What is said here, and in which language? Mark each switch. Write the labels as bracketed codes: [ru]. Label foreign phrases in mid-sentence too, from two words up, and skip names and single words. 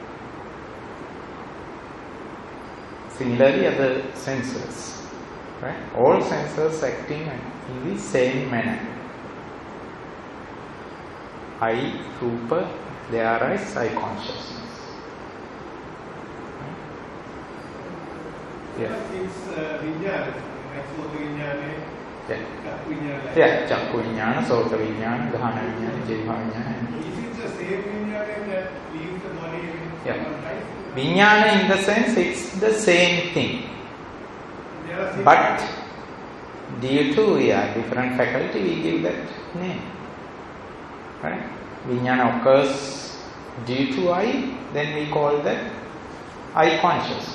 [en] Similarly, other senses, right? All senses acting in the same manner. I, rupa, they arise I consciousness. Yeah. [pi] It's vijnana, Sota vijnana, Chakku vijnana. Yeah, Chakku vijnana, Sota vijnana, Dhana vijnana, Jiva vijnana. [en] Is it the same vijnana that leaves the body in Yeah. life? Vijnana in the sense it's the same thing. But due to different faculty, we give that name. Right? Vijnana occurs due to I, then we call that I consciousness.